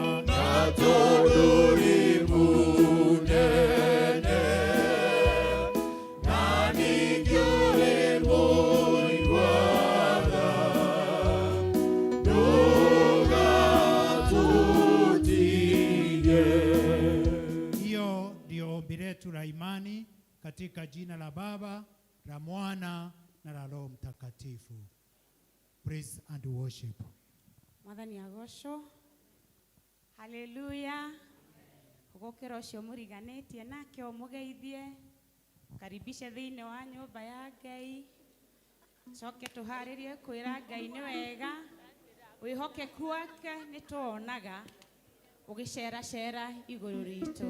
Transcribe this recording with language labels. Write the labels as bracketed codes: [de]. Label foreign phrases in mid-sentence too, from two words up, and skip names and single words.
[ki] Na tondũ ũrĩ mũnene, na ningĩ ũrĩ mũigua-tha, ndũgatũtige. [sw] hiyo ndio ombi letu la imani katika jina la Baba, la Mwana na la Roho Mtakatifu. [en] Praise and worship. [ki] Mwathani agocwo. Haleluya. Gũkĩra ũcio mũriganĩtie nake ũmũgeithie, karibishe thĩinĩ wa nyũmba ya Ngai. Coke tũharĩrie kwĩra Ngai nĩ wega, wĩhokeku wake nĩ tuonaga ũgĩceracera igũrũ ritũ.